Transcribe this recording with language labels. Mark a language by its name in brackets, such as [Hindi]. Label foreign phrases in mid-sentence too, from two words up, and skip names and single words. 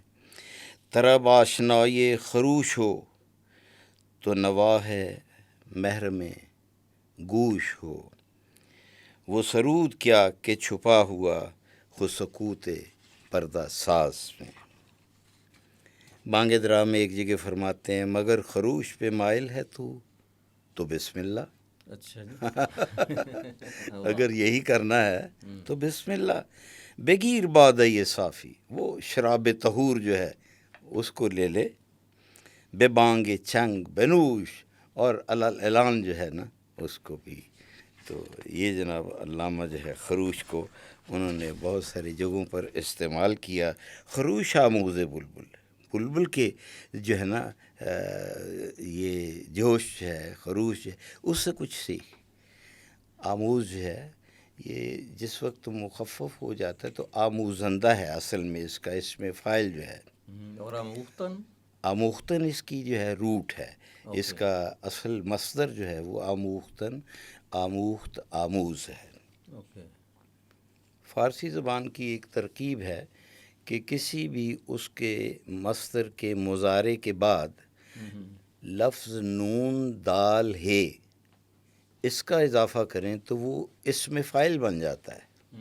[Urdu] طرب آشنائی خروش ہو تو نوا ہے محرم گوش ہو، وہ سرود کیا کہ چھپا ہوا خو سکوت پردہ ساز میں۔ بانگ درا میں ایک جگہ فرماتے ہیں مگر خروش پہ مائل ہے تو بسم اللہ۔ اچھا اگر یہی کرنا ہے تو بسم اللہ۔ [Persian] بگیر بادۂ صافی، [Urdu] وہ شراب طہور جو ہے اس کو لے لے، [Persian] بے بانگ چنگ بنوش، [Urdu] اور اعلان جو ہے نا اس کو بھی۔ تو یہ جناب علامہ جو ہے خروش کو انہوں نے بہت ساری جگہوں پر استعمال کیا۔ [Persian] خروش آموز بلبل، [Urdu] بلبل کے جو ہے نا یہ جوش ہے، خروش ہے، اس سے کچھ سیکھ۔ آموز جو ہے یہ جس وقت مخفف ہو جاتا ہے تو آموزندہ ہے اصل میں، اس کا اس میں فاعل جو ہے، اور آموختن اس کی جو ہے روٹ ہے، اس کا اصل مصدر جو ہے وہ آموختن، آموخت، آموز ہے۔ فارسی زبان کی ایک ترکیب ہے کہ کسی بھی اس کے مصدر کے مضارع کے بعد لفظ نون دال ہے اس کا اضافہ کریں تو وہ اسم فاعل بن جاتا ہے۔